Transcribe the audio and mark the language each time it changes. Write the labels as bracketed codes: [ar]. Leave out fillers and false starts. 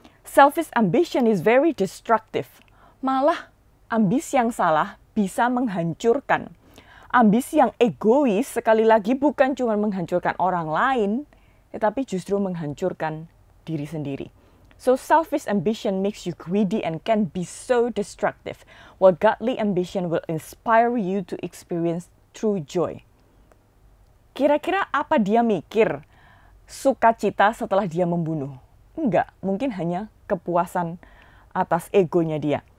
[en] Selfish ambition is very destructive. [id] Malah ambisi yang salah bisa menghancurkan. Ambisi yang egois sekali lagi bukan cuma menghancurkan orang lain, tetapi justru menghancurkan diri sendiri. [en] So selfish ambition makes you greedy and can be so destructive, while godly ambition will inspire you to experience true joy. [id] Kira-kira apa dia mikir? Sukacita setelah dia membunuh? Enggak, mungkin hanya kepuasan atas egonya dia.